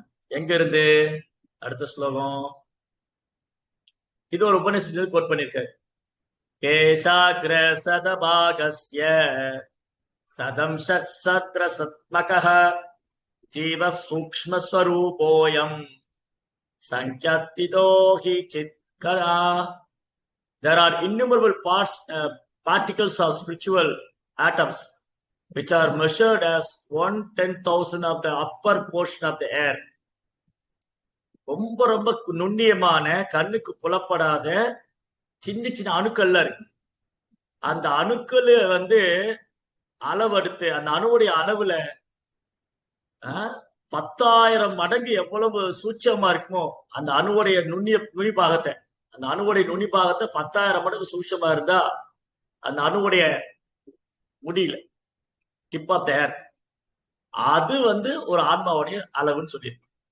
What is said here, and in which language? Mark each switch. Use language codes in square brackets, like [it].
[ta] எங்க இருந்து அடுத்த ஸ்லோகம், இது ஒரு உபநிஷத்து கோட் பண்ணியிருக்காரு. [sa] கேசாக்ர சதபாகஸ்ய சதம் சத்ர சத்மகः ஜீவ சூக்ஷ்ம ஸ்வரூபோயம் சங்க்யத்திதோ he சித்கரா. [en] There are innumerable particles of spiritual atoms which are measured as 1/10,000 of the upper portion of the air. [ta] ரொம்ப ரொம்ப நுண்ணியமான, கண்ணுக்கு புலப்படாத சின்ன சின்ன அணுக்கள்ல இருக்கு. அந்த அணுக்கள் அளவெடுத்து அந்த அணுவுடைய அளவுல 10,000 மடங்கு எவ்வளவு சூட்சமா இருக்குமோ அந்த அணுவுடைய நுனி பாகத்தை, அந்த அணுவுடைய நுனி பாகத்தை 10,000 மடங்கு சூட்சமா இருந்தா அந்த அணுவுடைய முடியல, [en] tip of the hair, [ta] அது ஒரு ஆத்மாவுடைய அளவுன்னு சொல்லியிருக்கு.